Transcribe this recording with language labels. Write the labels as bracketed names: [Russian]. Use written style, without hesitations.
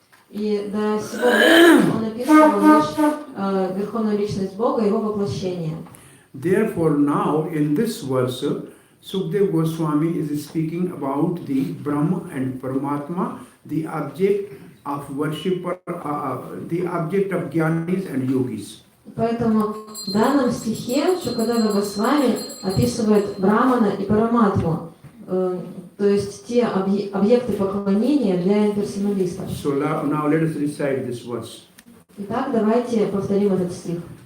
[Russian] И до сего времени он описывал лишь Верховную Личность Бога и Его воплощение. [English] Therefore now in this verse, Sukadeva Goswami is speaking about the Brahma and Paramatma, the object of worshipper, the object of Gyanis and Yogis. [Russian] Поэтому в данном стихе Шукадева Госвами описывает Брамана и Параматму, то есть те объекты поклонения для имперсоналистов. [English] So now let us recite this verse. [Russian] Итак, давайте повторим этот стих.